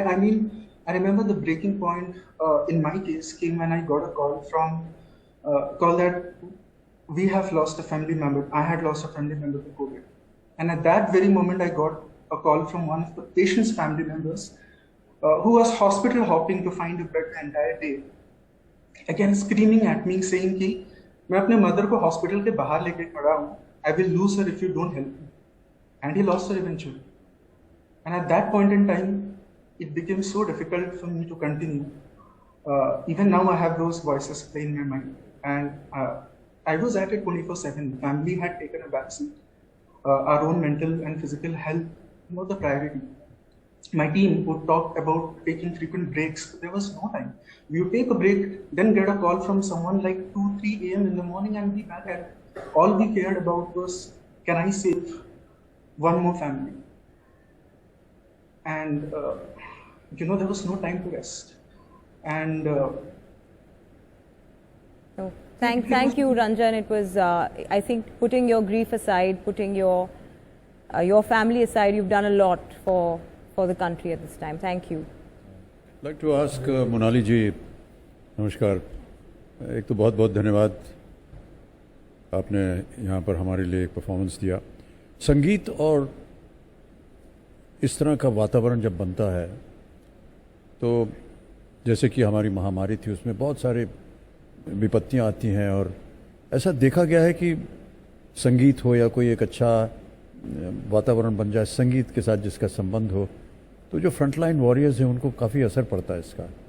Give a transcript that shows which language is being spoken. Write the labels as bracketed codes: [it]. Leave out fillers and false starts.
[en] I mean, I remember the breaking point in my case came when I got a call that we have lost a family member. I had lost a family member to COVID, and at that very moment, I got a call from one of the patient's family members who was hospital hopping to find a bed the entire day. Again, screaming at me, saying [hi] कि मैं अपने mother को hospital के बाहर लेके खड़ा हूँ. [en] I will lose her if you don't help me. And he lost her eventually. And at that point in time, it became so difficult for me to continue. Even now, I have those voices playing in my mind. And I was at it 24/7. Family had taken a backseat. Our own mental and physical health was the priority. My team would talk about taking frequent breaks. There was no time. We would take a break, then get a call from someone like 2-3 a.m. in the morning and be back at it. All we cared about was, can I save one more family? And, there was no time to rest. And Thank you, Ranjan. It was, I think, putting your grief aside, putting your family aside, you've done a lot for the country at this time. Thank you. I'd like to ask Monali ji, नमस्कार. [hi] एक तो बहुत बहुत धन्यवाद, आपने यहाँ पर हमारे लिए एक परफॉर्मेंस दिया. संगीत और इस तरह का वातावरण जब बनता है तो जैसे कि हमारी महामारी थी, उसमें बहुत सारे विपत्तियाँ आती हैं, और ऐसा देखा गया है कि संगीत हो या कोई एक अच्छा वातावरण बन जाए संगीत के साथ जिसका संबंध हो, तो जो फ्रंटलाइन वॉरियर्स हैं उनको काफ़ी असर पड़ता है इसका.